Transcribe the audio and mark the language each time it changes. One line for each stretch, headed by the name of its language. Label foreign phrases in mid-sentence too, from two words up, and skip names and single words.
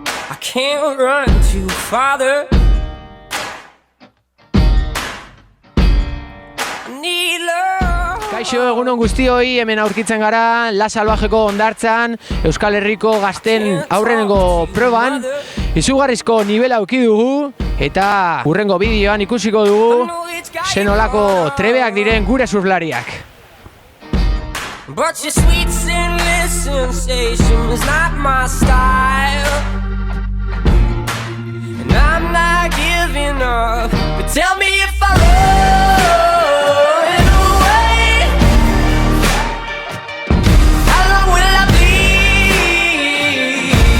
English: I can't run too farther. I need love.
Basque: Kaixo, egunon guztioi, hemen aurkitzen gara La Salvajeko hondartzan, Euskal Herriko gazten aurrenengo proban, izugarrizko nivela auki dugu, eta hurrengo bideoan ikusiko dugu zenolako trebeak diren gure surflariak.
English: But your sweet sinless sensation is not my style, and I'm not giving up. But tell me if I run away, how long will I bleed?